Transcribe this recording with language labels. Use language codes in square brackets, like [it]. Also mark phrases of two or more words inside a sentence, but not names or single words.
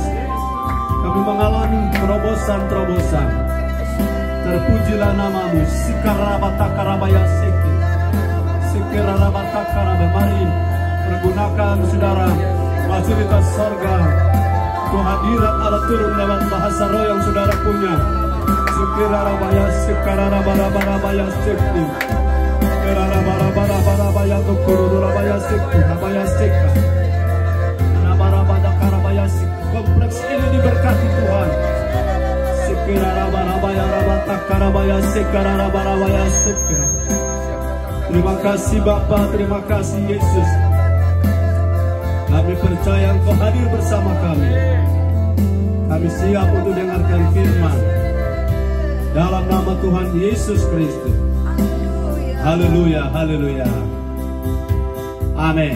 [id] Kami mengalami terobosan-terobosan. Terpujilah namamu. Sikarabatakarabaya sik. Sikarabatakarabaya. Mari pergunakan saudara fasilitas sorga. Kehadiran Allah turun lewat bahasa roh yang saudara punya. Sikarabaya sikarabaya sekti. Sikarabaya tukururabaya sekti. Abaya sekti. Sikarabaya sekti. Kompleks ini diberkati Tuhan. Sikarabaya sikarabaya sekti. Terima kasih Bapa, terima kasih Yesus. Kami percaya Engkau hadir bersama kami. Kami siap untuk dengarkan firman dalam nama Tuhan Yesus Kristus. Haleluya, haleluya. Amin.